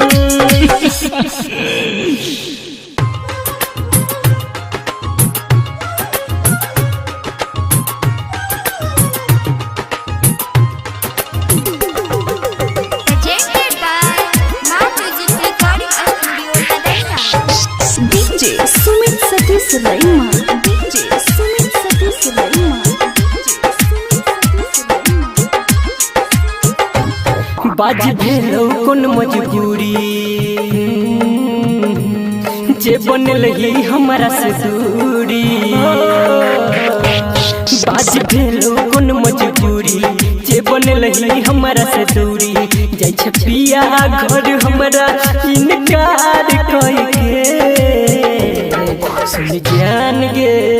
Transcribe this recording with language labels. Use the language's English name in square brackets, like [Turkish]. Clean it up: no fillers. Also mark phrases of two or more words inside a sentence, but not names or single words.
[English] Presented by Ma Music Recording Studio, Kadena. DJ Sumit Satish Raima. DJ Sumit Satish Raima. [Maithili] बाज भेलो कौन मजबूरी जे बनल ही हमारा से दूरी बाज भेलो कौन मजबूरी जे बनल ही हमारा से दूरी जाय छ पिया घर हमारा इनकार कह के सुन जान गे